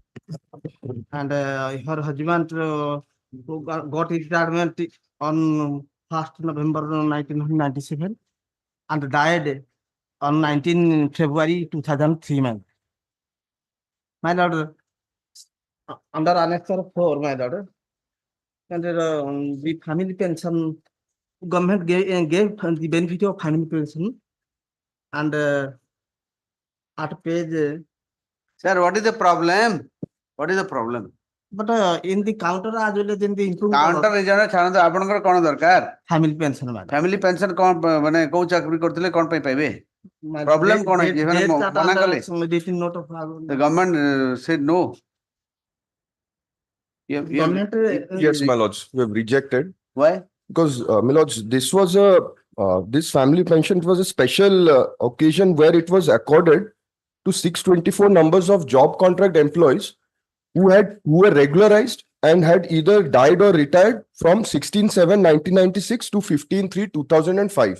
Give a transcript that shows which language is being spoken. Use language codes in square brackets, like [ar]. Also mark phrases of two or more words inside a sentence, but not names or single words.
[en] And her husband who got retirement on 1st November 1997 and died on 19 February 2003, my lord, under Annex 4, my lord, and the family pension, government gave the benefit of family pension, and at page. Sir, what is the problem? What is the problem? But in the counter as well as in the improved Counter region [or] ଛାଡ଼ନ୍ତୁ ଆପଣଙ୍କର କଣ ଦରକାର? [en] family pension, madam. family pension [or] କଣ ମାନେ କୋଉ ଚାକିରି କରୁଥିଲେ କଣ ପାଇଁ ପାଇବେ? Problem କଣ ହେଇଛି? ସେମାନେ ମନା କଲେ? [en] The government said no. Government, yes, my lords, we have rejected. Why? Because, my lords, this was this family pension was a special occasion where it was accorded to 624 numbers of job contract employees who were regularized and had either died or retired from 16/7/1996 to 15/3/2005.